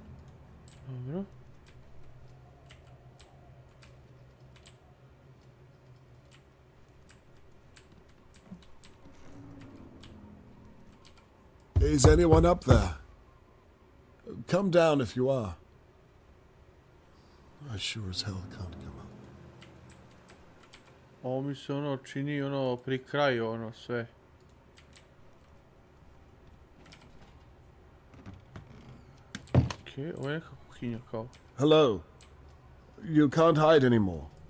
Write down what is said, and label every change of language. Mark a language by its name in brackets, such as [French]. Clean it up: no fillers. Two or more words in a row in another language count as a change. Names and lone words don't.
[English] Is anyone up there? Come down if you are. I sure as hell can't come up. [Serbian] Ovo mi se ono čini ono pri kraju ono sve. Okej, ovo je neka kuhinja kao. [English] Hello. You can't hide anymore.